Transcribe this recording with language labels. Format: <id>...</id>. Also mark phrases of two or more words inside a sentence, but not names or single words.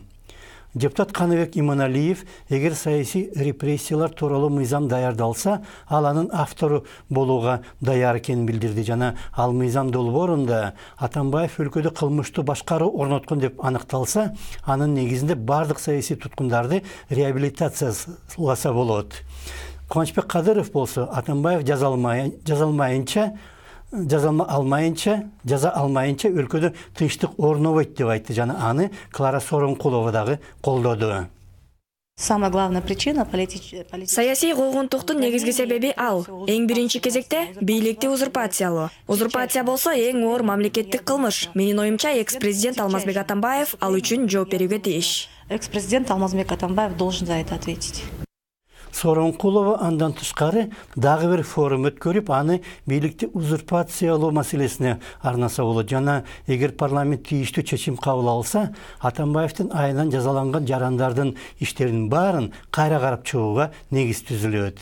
<ky>Депутат Каныбек Иманалиев, эгер саясий репрессиялар тууралуу мыйзам даярдалса, ал анын автору болууга даяр экенин билдирди жана ал мыйзам долбоорунда Атамбаев өлкөдө кылмыштуу башкаруу орноткон деп аныкталса, анын негизинде бардык саясий туткундарды реабилитацияласа болот. Кубанычбек Кадыров болсо Атамбаев жаза алмайынча өлкөдө тынчтык орнобойт деп айтты жана аны Клара Соронкулова дагы колдоду.</ky> <ru>Самая главная причина</ru> <ky>саясий куугунтуктун негизги себеби ал. Эң биринчи кезекте бийликти узурпациялоо. Узурпация болсо эң оор мамлекеттик кылмыш. Менин оюмча экс-президент Алмазбек Атамбаев ал үчүн жооп берүүгө тийиш.</ky> <ru>Экс-президент Алмазбек Атамбаев должен за это ответить.</ru> <ky>Соронкулова андан тышкары дагы бир форум өткөрүп, аны бийликти узурпациялоо маселесине арнаса болот жана эгер парламент тийиштүү чечим кабыл алса, Атамбаевдин айынан жазаланган жарандардын иштеринин баарын кайра карап чыгууга негиз түзүлөт.</ky>